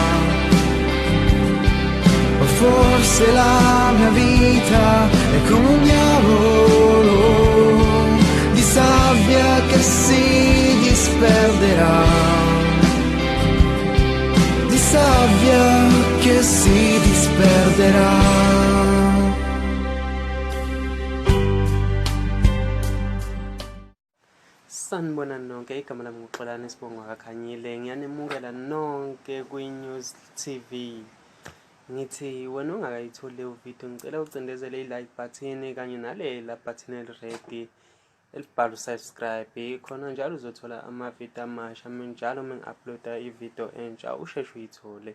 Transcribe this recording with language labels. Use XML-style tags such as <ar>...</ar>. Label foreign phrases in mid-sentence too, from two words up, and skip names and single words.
<it>O forse la mia vita è come un diavolo di sabbia che si disperderà. Di sabbia che si disperderà.</it> <zu>Sanibona nonke, igama lami nguXolani Sibongo Akakhanyile. Ngiyanemukela nonke kwi-News TV. Ngithi wena ungakayitholi le video, ngicela ucindezele</zu> <en>i-like button</en> <zu>kanye nalela button eli-red elibhala subscribe, khona njalo uzothola amavidiyo amasha njalo mengi-uploada ividiyo entsha usheshe uyithole.</zu>